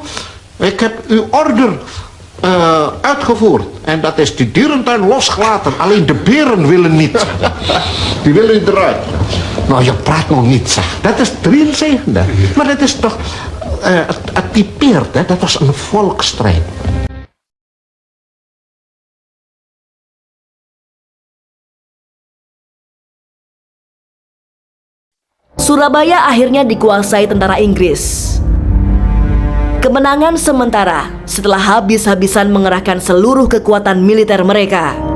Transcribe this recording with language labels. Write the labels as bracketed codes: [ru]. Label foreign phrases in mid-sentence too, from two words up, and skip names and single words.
[nl] Ik heb uw order uitgevoerd, en dat is die dierentuin losgelaten, alleen de beren willen niet. Die willen eruit. Nou, je praat nog niet, zeg. Dat is 73. Maar dat is toch, het typeert, hè? Dat was een volksstrijd. [id] Surabaya akhirnya dikuasai tentara Inggris. Kemenangan sementara setelah habis-habisan mengerahkan seluruh kekuatan militer mereka.